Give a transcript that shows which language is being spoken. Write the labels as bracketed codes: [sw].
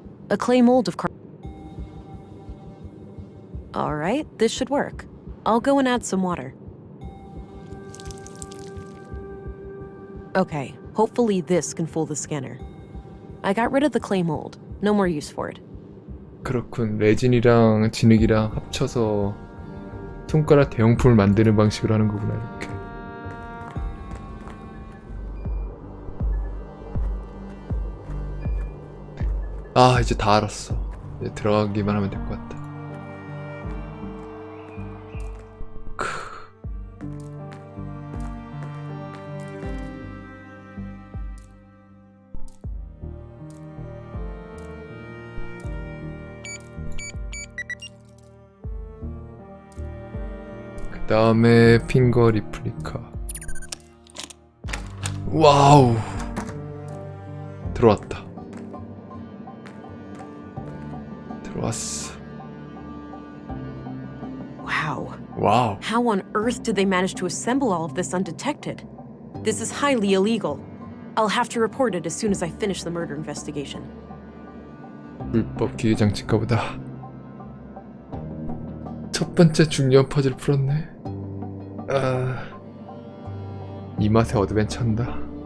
[en] A clay mold of Alright, this should work. I'll go and add some water. Okay, hopefully this can fool the scanner. I got rid of the clay mold. No more use for it. [ko] 그렇군. 레진이랑 진흙이랑 합쳐서 손가락 대용품을 만드는 방식으로 하는 거구나, 이렇게. 아, 이제 다 알았어. 이제 들어가기만 하면 될 것 같다. 그 다음에 핑거 리플리카. 와우, 들어왔다. 들어왔어. [en] Wow. Wow. How on earth did they manage to assemble all of this undetected? This is highly illegal. I'll have to report it as soon as I finish the murder investigation. [ko] 불법 기계 장치인가 보다. 첫 번째 중요한 퍼즐 풀었네. 아, 이 맛에 어드벤처한다.